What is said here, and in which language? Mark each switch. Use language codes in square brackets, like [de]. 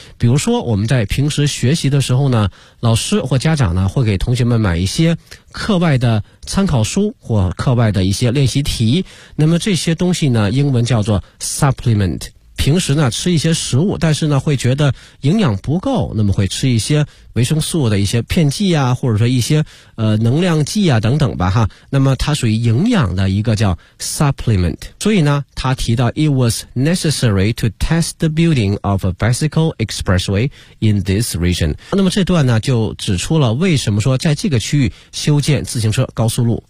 [zh] 比如说我们在平时学习的时候呢，老师或家长呢会给同学们买一些课外的参考书或课外的一些练习题，那么这些东西呢英文叫做 supplement。平时呢吃一些食物，但是呢会觉得营养不够，那么会吃一些维生素的一些片剂啊，或者说一些能量剂啊等等吧哈，那么它属于营养的一个叫 supplement。所以呢他提到 [en] It was necessary to test the building of a bicycle expressway in this region。 [zh] 那么这段呢就指出了为什么说在这个区域修建自行车高速路。